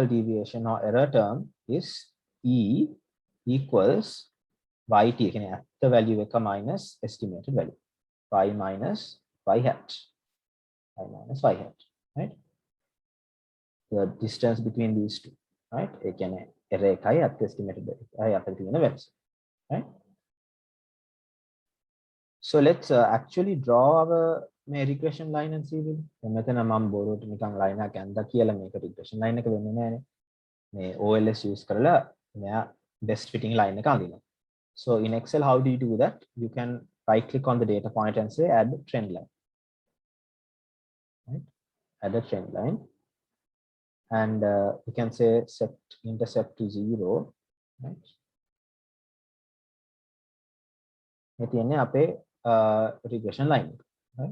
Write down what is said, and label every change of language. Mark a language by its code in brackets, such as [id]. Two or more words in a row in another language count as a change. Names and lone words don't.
[en] deviation or error term is E equals YT, the value minus estimated value, y minus y hat, right? The distance between these two, right? Error at the estimated value, right? So let's actually draw our regression line and see. [si] මෙතන මම බොරුවට නිකන් line එකක් ඇඳලා කියලා මේක [en] regression line [si] එක වෙන්නේ නැහැනේ. මේ OLS use කරලා මෙයා [en] best fitting line [si] එක අඳිනවා. [en] So in Excel, how do you do that? You can right click on the data point and say add trend line. Right? Add a trend line. And you can say set intercept to 0. Right? [si] මේ තියෙන්නේ අපේ [en] regression line. Right?